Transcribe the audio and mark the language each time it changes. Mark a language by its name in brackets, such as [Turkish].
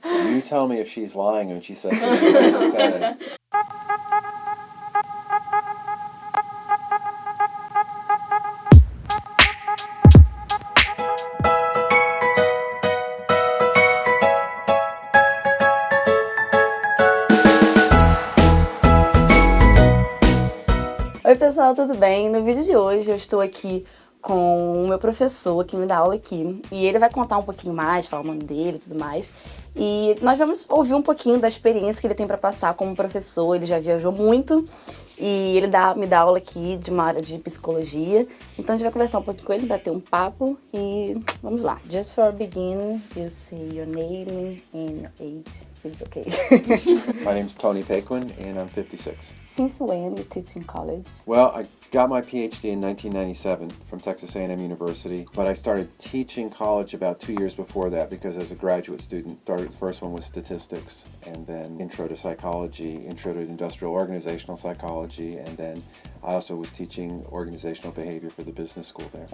[English] You tell me if she's lying when she says that she doesn't say. [Portuguese] Oi pessoal, tudo bem? No vídeo de hoje eu estou aqui com o meu professor que me dá aula aqui. E ele vai contar um pouquinho mais, falar o nome dele e tudo mais. E nós vamos ouvir um pouquinho da experiência que ele tem para passar como professor. Ele já viajou muito e ele me dá aula aqui de uma área de psicologia. Então a gente vai conversar um pouquinho com ele, bater um papo e vamos lá. [English] Just for beginning, you say your name and your age. It's okay. My name's Tony Paquin, and I'm 56. Since when you teach in college? Well, I got my PhD in 1997 from Texas A&M University, but I started teaching college about 2 years before that because as a graduate student, the first one was statistics, and then intro to psychology, intro to industrial organizational psychology, and then I also was teaching organizational behavior for the business school there.